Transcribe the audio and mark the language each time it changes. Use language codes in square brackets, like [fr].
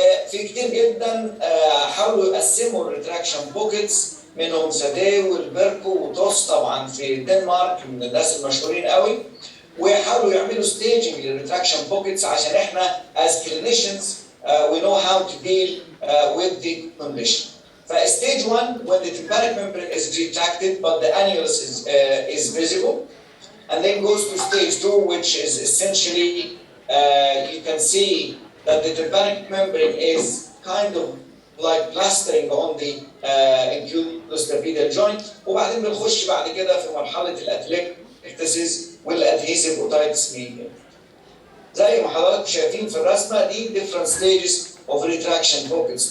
[ar] في كتير جدا حاولوا يقسموا الريتراكشن بوكيتس منهم سادي والبركو وتوس طبعا في الدنمارك من الناس المشهورين قوي ويحاولوا يعملوا staging للريتراكشن بوكيتس عشان احنا [en] as clinicians we know how to deal with the condition. Stage 1 when the tympanic membrane is retracted but the annulus is visible, and then goes to stage 2 which is essentially you can see that the tympanic membrane is kind of like plastering on the inclusostapedial joint [ar] وبعدين بنخش بعد كده في مرحلة الاتلكتسيس والادهيسيف اوتايتس ميديا. زي ما حضراتكم شايفين في الرسمه دي [en] different stages of retraction pockets.